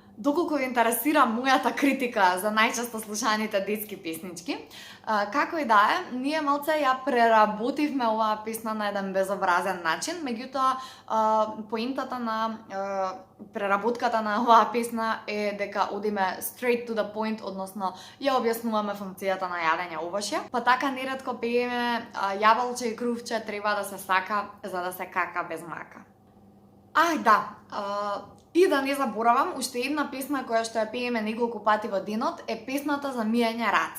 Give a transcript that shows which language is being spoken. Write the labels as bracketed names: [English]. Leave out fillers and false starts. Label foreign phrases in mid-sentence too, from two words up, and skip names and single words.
[Macedonian] Доколку ви интересира мојата критика за најчесто слушаните детски песнички, како и да е, ние малце ја преработивме оваа песна на еден безобразен начин, меѓутоа поентата на преработката на оваа песна е дека одиме [English] straight to the point, [Macedonian] односно ја објаснуваме функцијата на јадење овошје. Па така неретко пееме: јаболче и крувче треба да се сака за да се кака без мака. Да, и да не заборавам, уште една песна која што ја пееме неколку пати во денот е песната за миење раце.